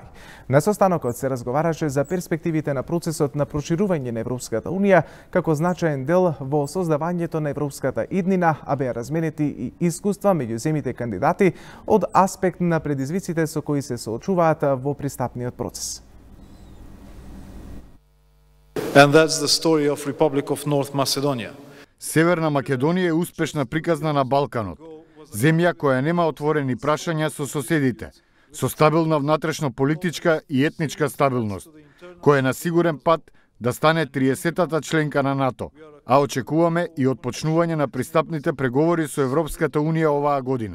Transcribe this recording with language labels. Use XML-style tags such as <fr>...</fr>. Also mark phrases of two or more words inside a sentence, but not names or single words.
<mk>На состанокот се разговараше за перспективите на процесот на проширување на Европската унија како значаен дел во создавањето на европската иднина, а беа разменети и искуства меѓу земјите кандидати од аспект на предизвиците со кои се соочуваат во пристапниот процес.</mk> <en>And that's the story of Republic of North Macedonia.</en> <mk>Северна Македонија е успешна приказна на Балканот. Земја која нема отворени прашања со соседите, со стабилна внатрешно политичка и етничка стабилност, кој е на сигурен пат да стане 30-тата членка на НАТО, а очекуваме и отпочнување на пристапните преговори со Европската унија оваа година.</mk>